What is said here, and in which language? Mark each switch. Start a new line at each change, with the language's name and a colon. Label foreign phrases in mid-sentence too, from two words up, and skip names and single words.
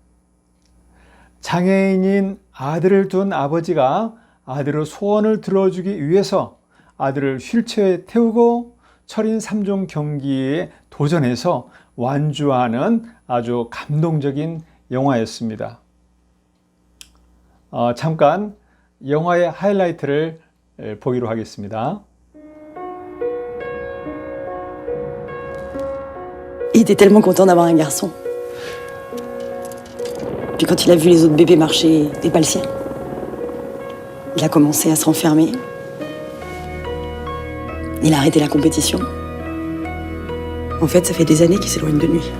Korean: 장애인인 아들을 둔 아버지가 아들의 소원을 들어주기 위해서 아들을 휠체어에 태우고 철인 3종 경기에 도전해서 완주하는 아주 감동적인 영화였습니다. 잠깐 영화의 하이라이트를 보기로 하겠습니다.
French: Il était tellement content d'avoir un garçon. Puis quand il a vu les autres bébés marcher et pas le sien, il a commencé à se renfermer. Il a arrêté la compétition. En fait, ça fait des années qu'il s'éloigne de nuit.